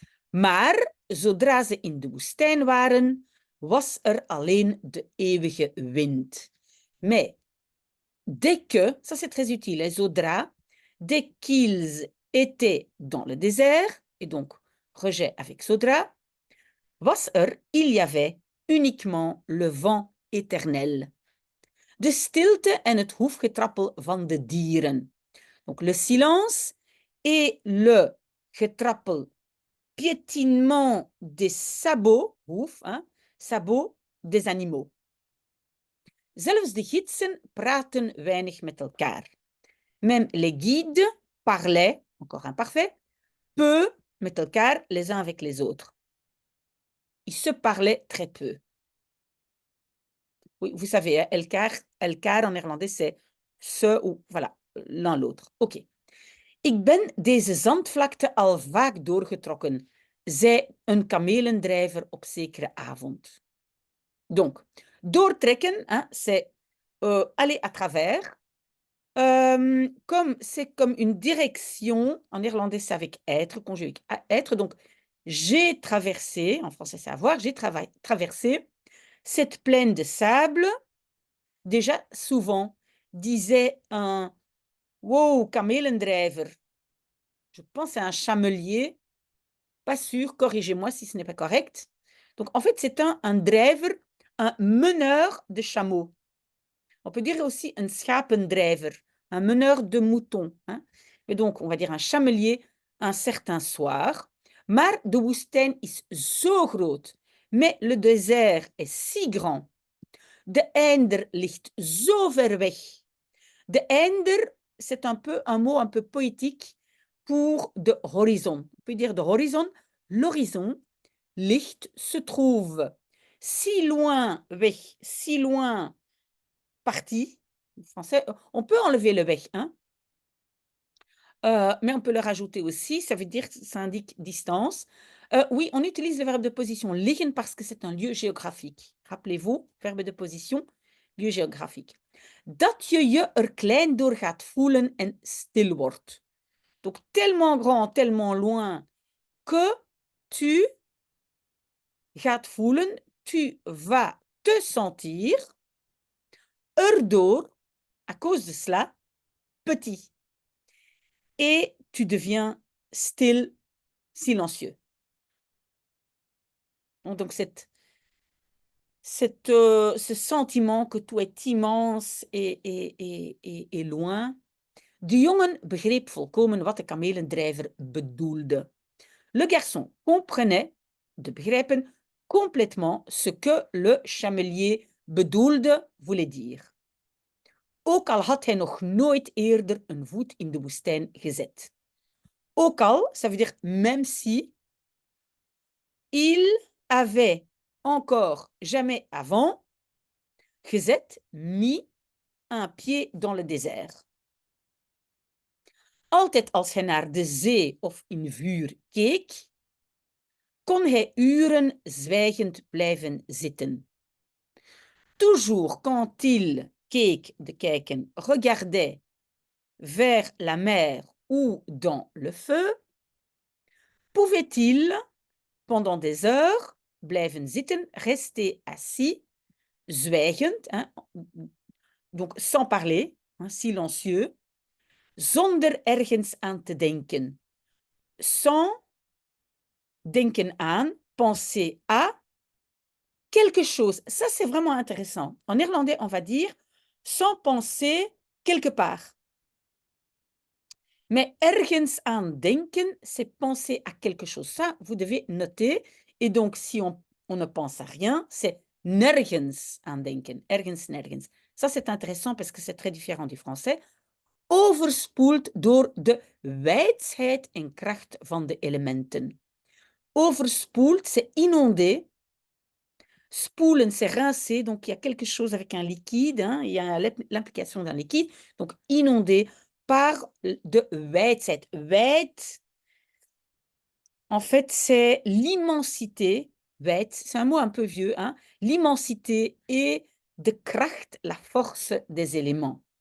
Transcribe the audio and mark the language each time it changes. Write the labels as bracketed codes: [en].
[nl] Maar zodra ze in de woestijn waren, was er alleen de eeuwige wind. [fr] Mais dès que, ça c'est très utile, les zodra, dès qu'ils étaient dans le désert, et donc rejet avec zodra, was il y avait uniquement le vent éternel. [nl] De stilte en het hoefgetrappel van de dieren. [fr] Donc le silence et le getrappel, piétinement des sabots, hoef, hein, sabots des animaux. [nl] Zelfs de gidsen praten weinig met elkaar. [fr] Même les guides parlaient, encore imparfait, peu [nl] met elkaar [fr] les uns avec les autres. Ils se parlaient très peu. Oui, vous savez, elkaar en néerlandais, c'est ce ou voilà, l'un l'autre. Ok. [nl] Ik ben deze zandvlakte al vaak doorgetrokken, zei een kamelendrijver op zekere avond. [fr] Donc, doortrekken, hein, c'est aller à travers. Comme c'est comme une direction, en néerlandais c'est avec être, conjugué avec être, donc j'ai traversé, en français c'est avoir, j'ai traversé cette plaine de sable, déjà souvent, disait un wow, kamelendrijver, je pense à un chamelier, pas sûr, corrigez-moi si ce n'est pas correct. Donc en fait c'est un driver, un meneur de chameaux. On peut dire aussi un schapendrijver, un meneur de moutons, hein. Et donc, on va dire un chamelier un certain soir. [nl] Maar de woestijn is zo groot, [fr] mais le désert est si grand. [nl] De einder ligt zo ver weg. [fr] De einder, c'est un peu un mot un peu poétique pour [nl] de horizon. [fr] On peut dire de horizon. L'horizon, ligt, se trouve si loin weg, si loin partie, en français, on peut enlever le weg, hein? Mais on peut le rajouter aussi, ça veut dire que ça indique distance. Oui, on utilise le verbe de position liggen parce que c'est un lieu géographique. Rappelez-vous, verbe de position, lieu géographique. [nl] Dat je je klein door gaat voelen en stil wordt. [fr] Donc tellement grand, tellement loin que tu [nl] gaat voelen, [fr] tu vas te sentir erdoor, à cause de cela, petit. Et tu deviens stil, silencieux. Donc ce sentiment que tout est immense et loin. [nl] De jongen begreep volkomen wat de kamelendrijver bedoelde. [fr] Le garçon comprenait, de begrijpen, complètement ce que le chamelier bedoelde, voulait dire. [nl] Ook al had hij nog nooit eerder een voet in de woestijn gezet. Ook al, [fr] ça veut dire même si, il avait encore jamais avant gezet, mis un pied dans le désert. [nl] Altijd als hij naar de zee of in vuur keek, kon hij uren zwijgend blijven zitten. [fr] Toujours quand il keek, de kijken, regardait, vers la mer ou dans le feu, pouvait-il, pendant des heures, [nl] blijven zitten, [fr] rester assis, zwijgend, hein, donc sans parler, hein, silencieux, [nl] zonder ergens aan te denken, [fr] sans [nl] denken aan, [fr] penser à quelque chose. Ça, c'est vraiment intéressant. En néerlandais, on va dire sans penser quelque part. Mais [nl] ergens aan denken, [fr] c'est penser à quelque chose. Ça, vous devez noter. Et donc, si on ne pense à rien, c'est [nl] nergens aan denken. [fr] Ergens, nergens. Ça, c'est intéressant parce que c'est très différent du français. [nl] Overspoeld door de wijsheid en kracht van de elementen. [fr] Overspoeld, c'est inondé. Spoelen, c'est rincer, donc il y a quelque chose avec un liquide, hein, il y a l'implication d'un liquide, donc inondé par [nl] de wijsheid. [fr] Wijd, en fait, c'est l'immensité, wijd, c'est un mot un peu vieux, hein, l'immensité et [nl] de kracht, [fr] la force des éléments.